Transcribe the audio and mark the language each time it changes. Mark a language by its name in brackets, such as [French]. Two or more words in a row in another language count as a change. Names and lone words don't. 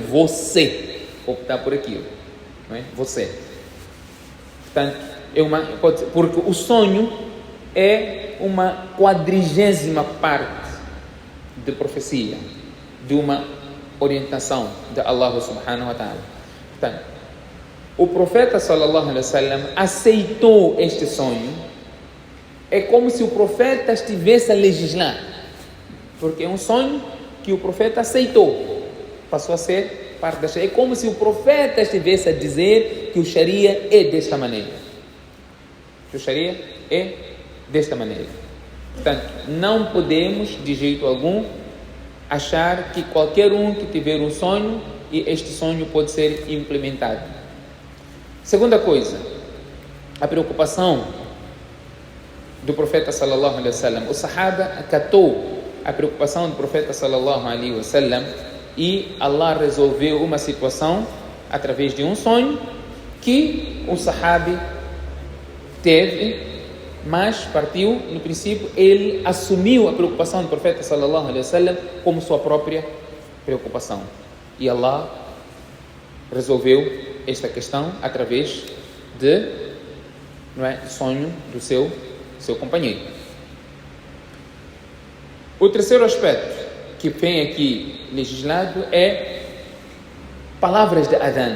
[Portuguese] Você optar por aquilo, não é? Você. Portanto, porque o sonho é uma 40ª parte de profecia, de uma orientação de Allah [Arabic] سبحانه وتعالى. [Portuguese] Portanto, o profeta [Arabic] صلى الله عليه وسلم [Portuguese] aceitou este sonho. É como se o profeta estivesse a legislar, porque é um sonho que o profeta aceitou, passou a ser parte da Sharia. É como se o profeta estivesse a dizer que o Sharia é desta maneira. Que o Sharia é desta maneira. Portanto, não podemos de jeito algum achar que qualquer um que tiver um sonho e este sonho pode ser implementado. Segunda coisa, a preocupação do profeta [Arabic] صلى الله عليه وسلم. [Portuguese] O sahaba acatou a preocupação do profeta [Arabic] صلى الله عليه وسلم [Portuguese] e Allah resolveu uma situação através de um sonho que o sahabi teve, mas partiu, no princípio, ele assumiu a preocupação do profeta [Arabic] صلى الله عليه وسلم [Portuguese] como sua própria preocupação. E Allah resolveu esta questão através de, sonho do seu companheiro. O terceiro aspecto que vem aqui legislado é palavras de adhan.